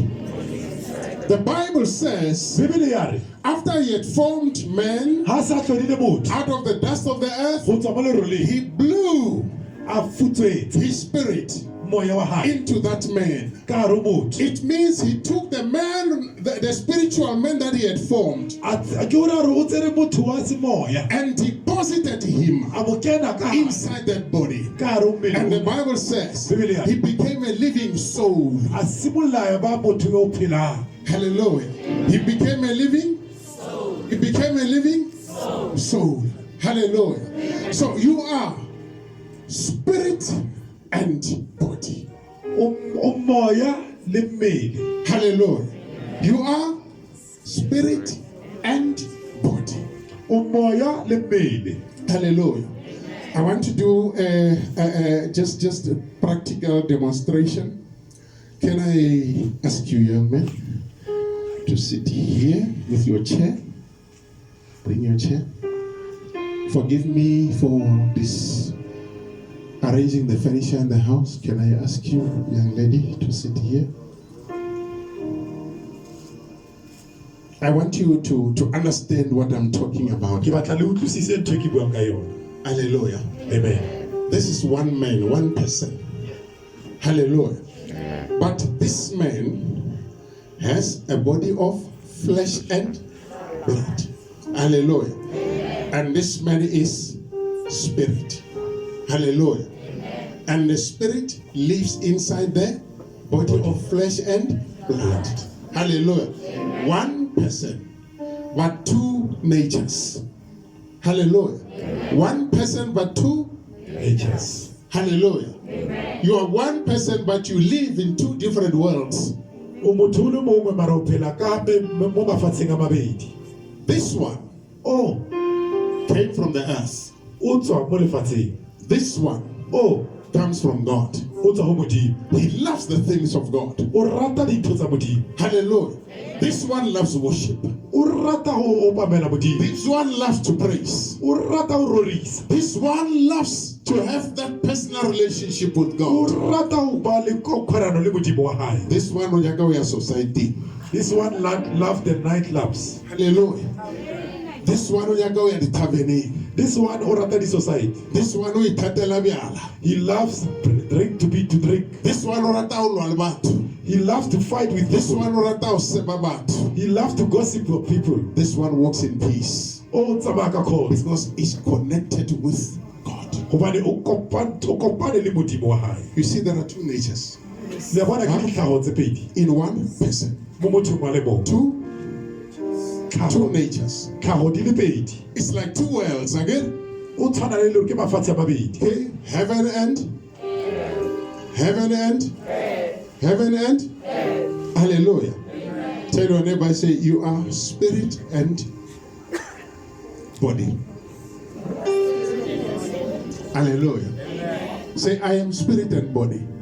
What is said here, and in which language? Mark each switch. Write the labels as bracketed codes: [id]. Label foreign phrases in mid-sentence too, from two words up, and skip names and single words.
[en] The Bible says, [st] Bibele ya re, [en] after He had formed man [st] ha se a hlodile motho [en] out of the dust of the earth, [st] go tswa mo leroleng, [en] He blew [st] a futswetse [en] His spirit [st] moya wa hae [en] into that man. [st] ka hare ho motho. [en] It means He took the man, the spiritual man that He had formed, [st] A ke hore o tsere motho wa semoya, [en] and deposited him [st] a mo kena ka hare [en] inside that body. [st] ka hare ho mmele [en] And the [st] ona. [en] Bible says [st] Bibele ya re, [en] he became a living soul. [st] a simolla ya ba motho yo phelang. [en] Hallelujah. He became a living soul. He became a living soul. Hallelujah. So you are spirit and body. [st] O moya le mmele. [en] Hallelujah. You are spirit and body. [st] O moya le mmele. [en] Hallelujah. I want to do just a practical demonstration. Can I ask you, young man, to sit here with your chair? Bring your chair. Forgive me for this arranging the furniture in the house. Can I ask you, young lady, to sit here? I want you to understand what I'm talking about. [st] Ke batla le utlwisise ntho e ke buang ka yona. [en] Hallelujah. Amen. This is one man, one person. Hallelujah. But this man has a body of flesh and blood. Hallelujah. And this man is spirit. Hallelujah. And the spirit lives inside the body of flesh and blood. Hallelujah. One person, but two natures. Hallelujah. One person, but two Natures. Hallelujah. You are one person, but you live in two different worlds. [st] O motho o le mongwe mara o phela ka mo mafatsheng a mabedi. [en] This one [st] O [en] came from the earth. [st] o tswa mo lefatsheng. [en] This one [st] O [en] comes from God. [st] o tswa ho Modimo. [en] He loves the things of God. [st] O rata dintho tsa Modimo. [en] Hallelujah. This one loves worship. [st] O rata ho opamela Modimo. [en] This one loves to praise. [st] O rata ho rorisa. [en] This one loves to have that personal relationship with [st] O [en] God. [st] rata ho ba le kgwerano le Modimo wa hae. [en] This one [st] o nyaka o ya society. [en] This one love the nightclubs. Hallelujah. This one [st] o nyaka o ya di-taverneng. [en] This one [st] o rata di-society. [en] This one [st] o ithatela byala. [en] He loves drink to drink. This one [st] o rata o lwa le batho. [en] He loves to fight with This people. one [st] o rata o seba batho. [en] He loves to gossip with people. This one walks in peace [st] O tsamaya ka kgotso. [en] because he's connected with God. [st] Hobane o kopane le Modimo wa hae. [en] You see, there are two natures [st] Le bona ke ditlhago tse pedi [en] in one person. [st] mo mothong wa le mong. [en] Two [st] Tlhago [en] natures. [st] di le pedi. [en] It's like two worlds again. [st] O tshwana le lore ke mafatshe a mabedi. [en] Okay, heaven and hallelujah. Tell your neighbor, say, you are spirit and body. Hallelujah. Say, I am spirit and body.